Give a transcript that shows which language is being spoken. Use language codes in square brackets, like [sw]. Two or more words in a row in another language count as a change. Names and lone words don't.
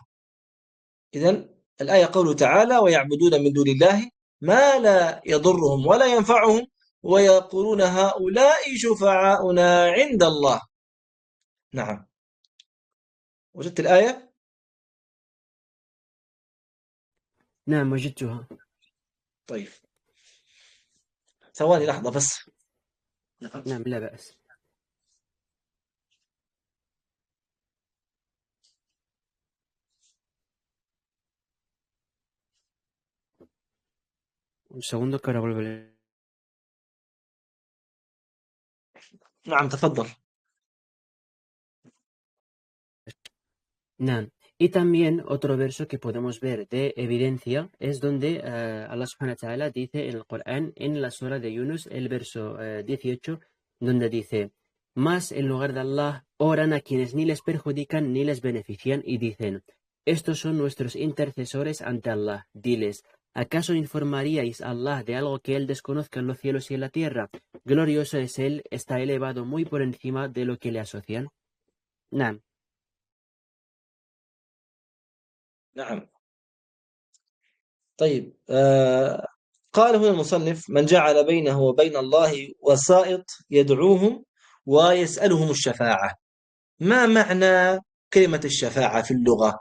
[ar] إذن الآية قوله تعالى: ويعبدون من دون الله ما لا يضرهم ولا ينفعهم ويقولون هؤلاء شفعاؤنا عند الله. نعم، وجدت الآية؟ نعم، وجدتها. طيب ثواني لحظة بس. نعم، لا بأس. [es] Un segundo que ahora vuelvo a leer. [ar] نعم تفضل. نعم. [es] Y también otro verso que podemos ver de evidencia es donde Allah [ar] سبحانه وتعالى [es] dice en el Corán, en la sura de Yunus, el verso 18, donde dice: más en lugar de Allah oran a quienes ni les perjudican ni les benefician y dicen: estos son nuestros intercesores ante Allah. Diles: ¿acaso informaríais a Allah de algo que Él desconozca en los cielos y en la tierra? glorioso es Él, está elevado muy por encima de lo que le asocian. [ar] نعم. نعم. طيب قال هنا المصنف: من جعل بينه وبين الله وسائط يدعوهم ويسألهم الشفاعة. ما معنى كلمة الشفاعة في اللغة؟